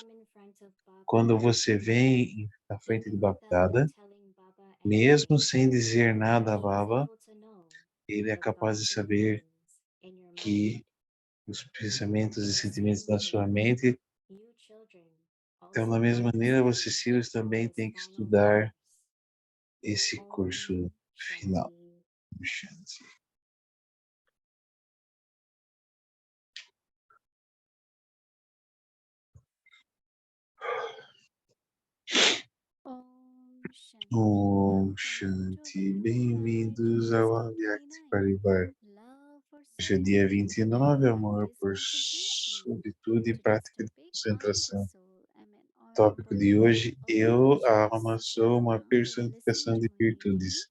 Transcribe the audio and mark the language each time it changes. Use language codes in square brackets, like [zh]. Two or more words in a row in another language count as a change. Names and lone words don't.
[pt] Quando você vem na frente de Bapdada, mesmo sem dizer nada a Baba, ele é capaz de saber que os pensamentos e sentimentos da sua mente. Então, da mesma maneira, vocês, filhos, também têm que estudar esse curso final. [sa] शान्ति। ॐ शान्ति, [pt] bem-vindos ao Avyakti Parivar. Hoje é dia 29, amor por solitude e prática de concentração. Tópico de hoje: eu, a alma, sou uma personificação de virtudes.